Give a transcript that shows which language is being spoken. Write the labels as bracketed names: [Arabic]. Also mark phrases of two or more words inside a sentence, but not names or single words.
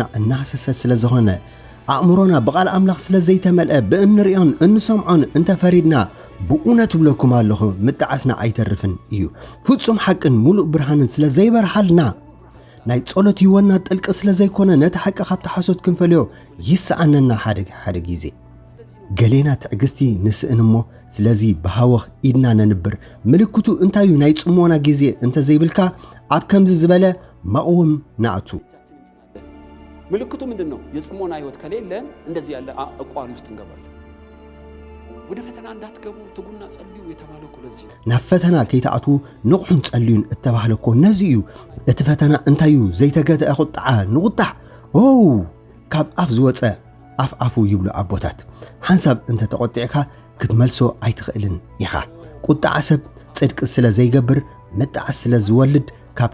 [Tigrinya] እናሰሰት ስለዝኾነ ኣእምሮና ብቓል ኣምላኽ ስለዘይተመልአ ብእንሪኦን እንሰምዖን እንተፈሪድና ብእውነት ብለኩም ኣለኹ ምጣዓስና ኣይተርፍን እዩ ፍጹም ሓቅን ሙሉእ ብርሃንን ስለዘይበርሃልና ናይ ጸሎት ህይወትና ጥልቂ ስለዘይኮነ ነቲ ሓቂ ካብቲ ሓሶት ክንፈልዮ ይስኣነና ሓደ ግዜ ገሌና ትዕግስቲ ንስእን እሞ ስለዚ ብሃወኽ ኢድና ነንብር ምልክቱ እንታይ ናይ ጽሞና ግዜ እንተዘይብልካ ኣብ ከምዚ ዝበለ መቕወም ናእቱ [Amharic] ምልክቱ ምንድነው የጽሞና ህይወት ከሌለን እንደዚህ ያለ አቋም ውስጥ እንገባለን ወደ ፈተና እንዳትገቡ ትጉና ጸልዩ የተባለኩ ለዚህ [Tigrinya] ናብ ፈተና ከይተኣቱ ንቑሕን ጸልዩን እተባህለኮ ነዚ እዩ እቲ ፈተና እንታዩ ዘይተገተአ ቁጣዓ ንቁጣዕ ካብ ኣፍ ዝወፀ ኣፍ ይብሉ ኣቦታት ሓንሳብ እንተ ተቆጢዕካ ክትመልሶ ኣይትኽእልን ኢኻ ቁጣዓ ሰብ ጽድቂ ስለ ዘይገብር ምጣዓስ ስለ ዝወልድ ካብ